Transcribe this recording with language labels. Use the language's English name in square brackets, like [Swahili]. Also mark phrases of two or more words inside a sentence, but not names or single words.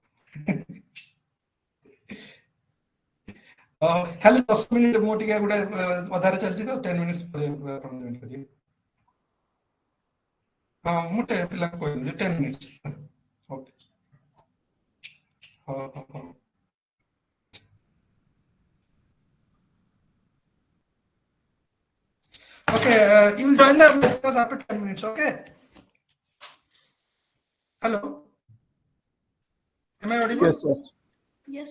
[Odia] ଖାଲି 10 ମିନିଟ୍ ମୁଁ ଟିକେ ଗୋଟେ ଅଧାରେ ଚାଲିଛି ତ 10 ମିନିଟ୍ସ ପରେ ଆପଣ ଜଏନ୍ କରିବେ ହଁ ମୁଁ ପିଲାଙ୍କୁ କହିଦେଉଛି 10 ମିନିଟ୍ସ ଓକେ ହଁ ହଁ ହଁ [English] Okay, you will join the class after 10 minutes, okay? Hello? Am I audible? Yes, sir. Yes.